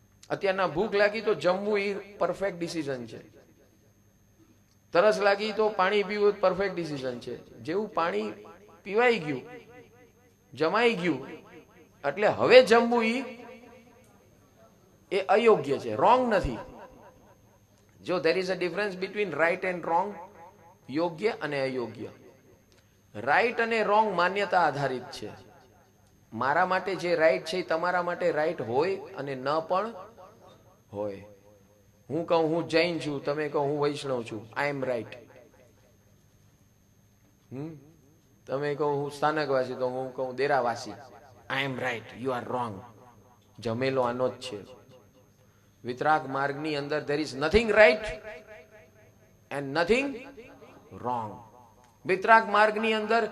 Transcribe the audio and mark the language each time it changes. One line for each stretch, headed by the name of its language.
Gujarati: અત્યારના ભૂખ લાગી તો જમવું એ પરફેક્ટ ડિસિઝન છે. તરસ લાગી તો પાણી પીવું પરફેક્ટ ડિસિઝન છે. જેવું પાણી પીવાઈ ગયું, જમાઈ ગયું, એટલે હવે જમવું એ અયોગ્ય છે, રોંગ નથી.
English: જો there is a difference between right and wrong,
Gujarati: યોગ્ય અને અયોગ્ય. રાઈટ અને રોંગ માન્યતા આધારિત છે. મારા માટે જે રાઈટ છે એ તમારા માટે રાઈટ હોય અને ન પણ હોય. હું કહું હું જૈન છું, તમે કહો હું વૈષ્ણવ છું,
English: I am right.
Gujarati: તમે કહો હું સ્થાનકવાસી, તો હું કહું દેરાવાસી,
English: I am right, you are wrong.
Gujarati: જમેલો આનો જ છે. વિતરાગ માર્ગની અંદર
English: there is nothing right and nothing wrong.
Gujarati: વિતરાગ માર્ગની અંદર